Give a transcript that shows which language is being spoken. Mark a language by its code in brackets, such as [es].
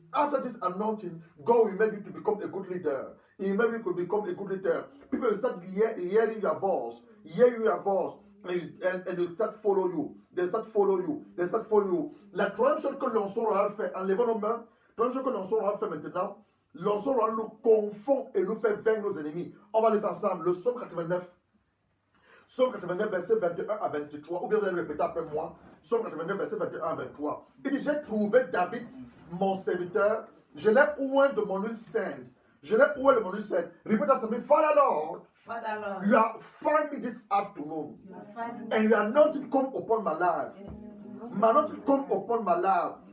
[en] After this anointing, God will make you to become a good leader. He will make you to become a good leader. People will start hearing your voice, and they start follow you. They start follow you. [fr] La troisième chose que l'onction aura fait, en levant nos mains, la troisième chose que l'onction aura fait maintenant, l'onction aura nous confond et nous fait vaincre nos ennemis. On va les ensemble. Le psaume 89. Psaume 89, verset 21 à 23. Ou bien vous allez répéter après moi. Psaume 89, verset 21 à 23. Il dit, j'ai trouvé David, mon serviteur. Je l'ai oint de mon huile sainte. [en] Repeat after me. Father Lord, you have found me this afternoon. And your anointing come upon my life. My anointing come upon my life.